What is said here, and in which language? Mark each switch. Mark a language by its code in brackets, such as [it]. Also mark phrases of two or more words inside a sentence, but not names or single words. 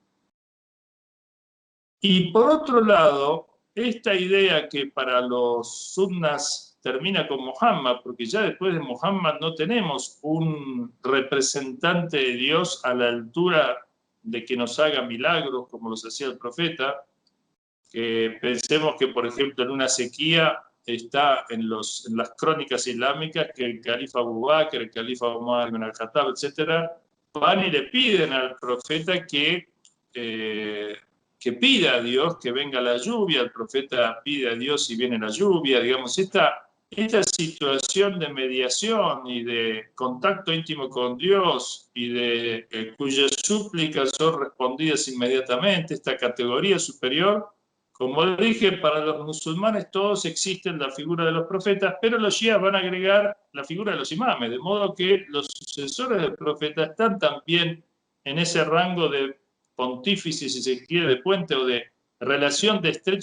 [es] Y por otro lado, esta idea que para los sunnas termina con Muhammad, porque ya después de Muhammad no tenemos un representante de Dios a la altura de que nos haga milagros como los hacía el profeta, que pensemos que, por ejemplo, en una sequía está en las crónicas islámicas que el califa Abu Bakr, el califa Umar ibn al-Khattab, etc., van y le piden al profeta que pida a Dios que venga la lluvia. El profeta pide a Dios y viene la lluvia. Digamos, esta situación de mediación y de contacto íntimo con Dios y de cuyas súplicas son respondidas inmediatamente, esta categoría superior, como dije, para los musulmanes todos existen la figura de los profetas, pero los shias van a agregar la figura de los imames, de modo que los sucesores del profeta están también en ese rango de pontífice, si se quiere, de puente o de relación de estrecho.